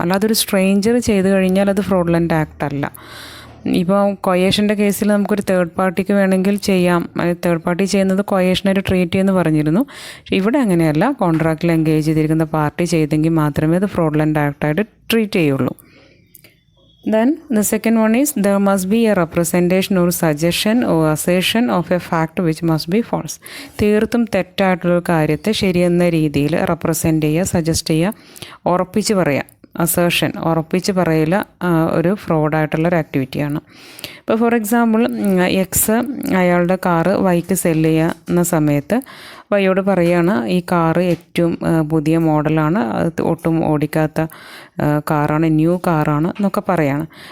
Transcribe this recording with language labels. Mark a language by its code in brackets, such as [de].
[ml] അല്ലാതെ ഒരു സ്ട്രേഞ്ചർ ചെയ്ത് കഴിഞ്ഞാൽ അത് ഫ്രോഡ്ലൻ്റ് ആക്ട് അല്ല. ഇപ്പോൾ കൊയേഷൻ്റെ കേസിൽ നമുക്കൊരു തേർഡ് പാർട്ടിക്ക് വേണമെങ്കിൽ ചെയ്യാം. തേർഡ് പാർട്ടി ചെയ്യുന്നത് കൊയേഷനായിട്ട് ട്രീറ്റ് ചെയ്യുമെന്ന് പറഞ്ഞിരുന്നു. പക്ഷേ ഇവിടെ അങ്ങനെയല്ല. കോൺട്രാക്റ്റിൽ എൻഗേജ് ചെയ്തിരിക്കുന്ന പാർട്ടി ചെയ്തെങ്കിൽ മാത്രമേ അത് ഫ്രോഡ്ലൻ്റ് ആക്ടായിട്ട് ട്രീറ്റ് ചെയ്യുള്ളൂ. [en] Then the second one is there must be a representation or suggestion or assertion of a fact which must be false. [ml] തീർത്തും തെറ്റായിട്ടുള്ള കാര്യത്തെ ശരിയെന്ന രീതിയിൽ റെപ്രസെൻ്റ് ചെയ്യുക, സജസ്റ്റ് ചെയ്യുക, ഉറപ്പിച്ച് പറയുക. അസേർഷൻ, ഉറപ്പിച്ച് പറയൽ ഒരു ഫ്രോഡായിട്ടുള്ളൊരു ആക്ടിവിറ്റിയാണ്. ഇപ്പോൾ [en] for example [ml] എക്സ് അയാളുടെ കാറ് വൈക്ക് സെല്ല് ചെയ്യുന്ന സമയത്ത് വൈയോട് പറയുകയാണ് ഈ കാറ് ഏറ്റവും പുതിയ മോഡലാണ്, അത് ഒട്ടും ഓടിക്കാത്ത കാറാണ്, ന്യൂ കാറാണ് എന്നൊക്കെ പറയാണ്.